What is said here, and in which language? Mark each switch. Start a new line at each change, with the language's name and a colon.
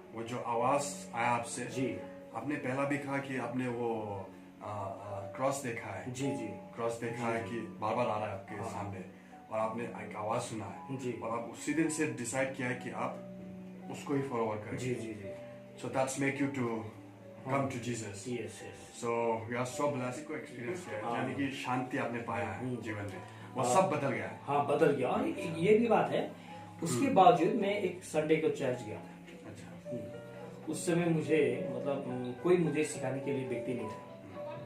Hindi: वो जो आवाज आया आपसे। जी। आपने पहला भी कहा कि आपने वो क्रॉस देखा है। जी। जी। क्रॉस देखा है कि बार बार आ रहा है आपके सामने, और आपने एक आवाज सुना है जी। और आप उसी दिन से डिसाइड किया है कि आप उसको ही फॉरवर्ड करेंगे। जी। जी। जी।
English: So that's make you to come to Jesus. Yes, yes. So we are so blessed
Hindi: को एक्सपीरियंस किया है, यानी कि शांति आपने पाया है जीवन में, वो सब बदल गया है। हाँ, बदल गया। और ये भी बात है, उसके बावजूद मैं एक संडे को चर्च गया था। अच्छा। उस समय मुझे मतलब कोई मुझे सिखाने के लिए व्यक्ति नहीं था।